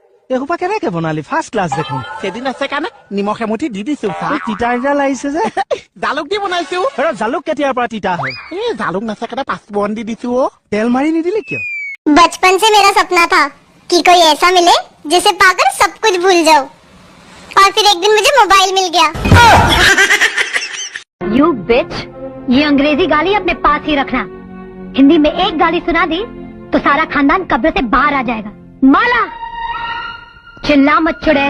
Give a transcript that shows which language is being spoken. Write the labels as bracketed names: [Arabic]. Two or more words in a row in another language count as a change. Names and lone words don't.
[Assamese] এসোপা কেনেকে বনালি ফাৰ্ষ্ট ক্লাছ দেখোন সেদিন আছে কাৰণে নিমখ এমুঠি দি দিছো তিতা তিতা লাগিছে যে জালুক দি বনাইছো জালুক কেতিয়াৰ পৰা তিতা হয় জালুক নাছে কাৰণে পাঁচফোৰণ দি দিছো তেল মাৰি নিদিলি কিয় [Hindi] बचपन से मेरा सपना था कि कोई ऐसा मिले जिसे पाकर सब कुछ भूल जाऊं और फिर एक दिन मुझे मोबाइल मिल गया [English] you bitch [Hindi] ये अंग्रेजी गाली अपने पास ही रखना हिंदी में एक गाली सुना दी तो सारा खानदान कब्र से बाहर आ जाएगा माला चिल्ला मत चुड़ैल